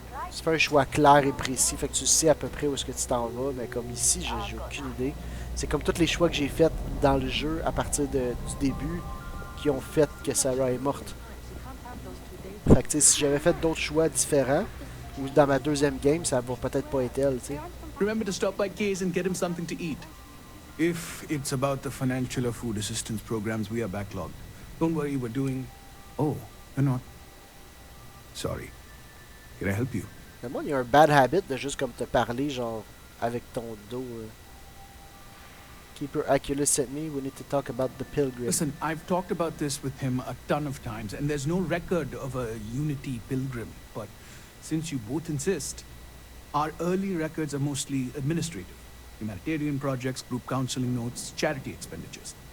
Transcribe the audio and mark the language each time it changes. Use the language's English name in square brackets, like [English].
[French] Tu fais un choix clair et précis, fait que tu sais à peu près où est-ce que tu t'en vas, mais comme ici, j'ai aucune idée. C'est comme tous les choix que j'ai faits dans le jeu à partir du début qui ont fait que Sarah est morte. Fait que tu sais, si j'avais fait d'autres choix différents, ou dans ma deuxième game, ça va peut-être pas être elle, tu sais. [English] Remember to stop by Kay's and get him something to eat. If it's about the financial or food assistance programs, we are backlogged. Don't worry, we're doing... Oh, you're not... Sorry. Can I help you? [French] Mais moi, il y a un [English] bad habit [French] de juste comme te parler, genre, avec ton dos. [English] Keeper Aculus sent me, we need to talk about the Pilgrim. Listen, I've talked about this with him a ton of times, and there's no record of a Unity Pilgrim. But since you both insist, our early records are mostly administrative. Humanitarian projects, group counseling notes, charity expenditures.